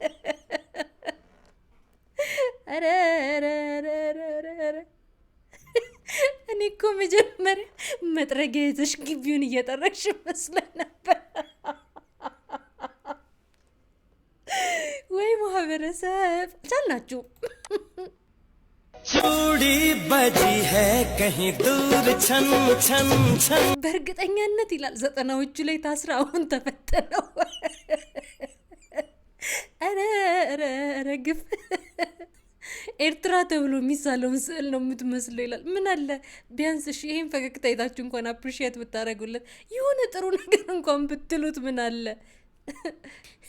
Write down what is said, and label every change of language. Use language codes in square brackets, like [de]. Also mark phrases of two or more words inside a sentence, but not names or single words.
[am] ኧረ እኔ እኮ መጀመሪያ መጥረጊያ ይዘሽ ግቢውን እየጠረግሽ መስሎኝ ነበር። ወይ ማህበረሰብ ቻልናችሁ። [hi] चूड़ी बजी है कहीं दूर छन छन छन [am] በእርግጠኛነት ይላል 90ዎቹ ላይ ታስራ አሁን ተፈተነው። ኧረ ግፍ! ኤርትራ ተብሎ የሚሳለውን ስዕል ነው የምትመስለው ይላል። ምን አለ ቢያንስ እሺ ይሄን ፈገግታ አይታችሁ እንኳን አፕሪሺየት ብታደርጉለት፣ የሆነ ጥሩ ነገር እንኳን ብትሉት ምን አለ?